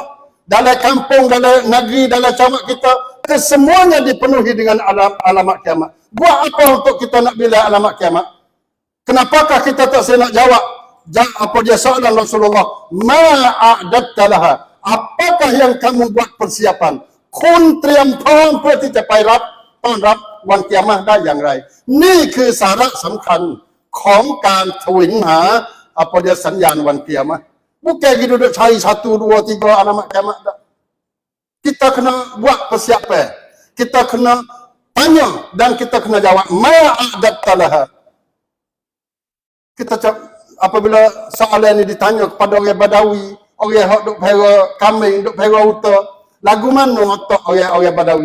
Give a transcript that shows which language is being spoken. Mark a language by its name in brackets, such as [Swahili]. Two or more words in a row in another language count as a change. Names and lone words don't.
[Malay] Dalam kampung, dalam negeri, dalam camat kita, kesemuanya dipenuhi dengan alamat kiamat. Buat apa untuk kita nak bila alamat kiamat? Kenapakah kita tak nak jawab? Apa dia soalan Rasulullah? [Arabic] ما أعددت لها. [Malay] Apakah yang kamu buat persiapan? [Thai] Kun เตรียมพร้อมเพื่อที่จะไปรับต้อนรับวันกิยามะห์ได้อย่างไร นี่คือสาระสำคัญของการแสวงหา [Malay] apa dia [Thai] สัญญาณวันกิยามะห์ [Malay] Bukan kita duduk cari 1, 2, 3 alamat kiamat dah. Kita kena buat persiapan. Kita kena tanya dan kita kena jawab. [Arabic] ما أعددت لها. [Malay] Kita apabila soalan ini ditanya kepada orang Badawi, orang yang duk pera kambing, duk pera unta, lagu mana otak orang Badawi?